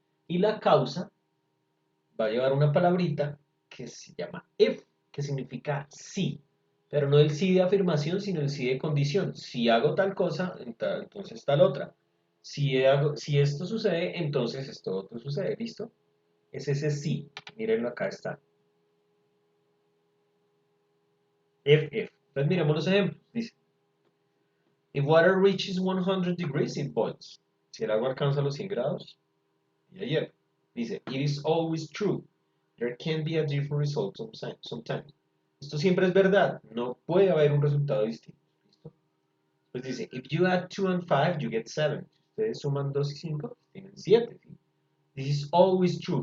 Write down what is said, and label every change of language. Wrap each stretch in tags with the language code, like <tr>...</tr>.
<es>Y la causa va a llevar una palabrita que se llama if, que significa sí, pero no el sí de afirmación, sino el sí de condición. Si hago tal cosa, entonces tal otra. Si esto sucede, entonces esto otro sucede, ¿listo? Es ese sí. Mírenlo, acá está. If. Entonces miremos los ejemplos.</es> <en>Dice, if water reaches 100 degrees, it boils.</en> <es>Si el agua alcanza los 100 grados, ya hierve. Dice,</es> <en>it is always true. There can be a different result sometimes.</en> <es>Esto siempre es verdad. No puede haber un resultado distinto. ¿Listo? Pues dice,</es> <en>if you add 2 and 5, you get 7.</en> <es>Si ustedes suman 2 y 5, tienen 7. ¿Sí?</es> <en>This is always true.</en>